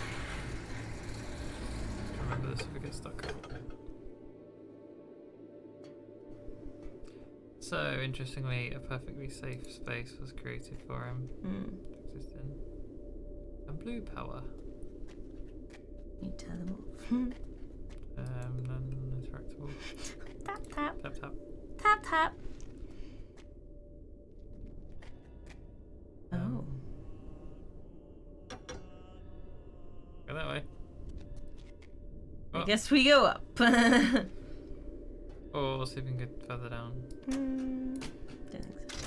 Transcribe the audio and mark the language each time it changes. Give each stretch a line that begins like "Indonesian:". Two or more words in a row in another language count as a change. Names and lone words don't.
English: Remember this if we get stuck. So, interestingly, a perfectly safe space was created for him to exist in. And blue power. You turn them off. Non-interactable. Tap tap. Tap tap. Tap tap. Oh. Go that way. I Oh. guess we go up. Or see if we can get further down. Don't think so.